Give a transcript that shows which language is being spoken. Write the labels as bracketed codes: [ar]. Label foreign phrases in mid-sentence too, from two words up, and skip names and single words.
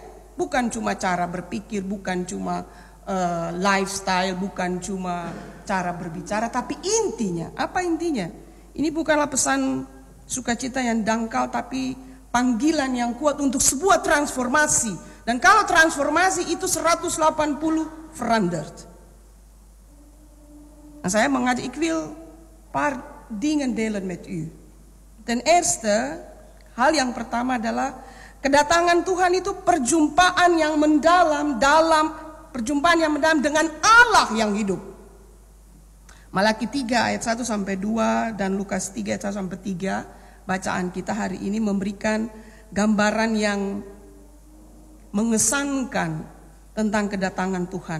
[id] Bukan cuma cara berpikir, bukan cuma lifestyle, bukan cuma cara berbicara, tapi intinya. Apa intinya? Ini bukanlah pesan sukacita yang dangkal, tapi panggilan yang kuat untuk sebuah transformasi. Dan kalau transformasi itu 180 veranderd. Nah, saya mengajak, [nl] ik wil paar dingen delen met u. Ten eerste, [id] hal yang pertama adalah kedatangan Tuhan itu perjumpaan yang mendalam dengan Allah yang hidup. Malaki 3 ayat 1 sampai 2 dan Lukas 3 ayat 1 sampai 3 bacaan kita hari ini memberikan gambaran yang mengesankan tentang kedatangan Tuhan.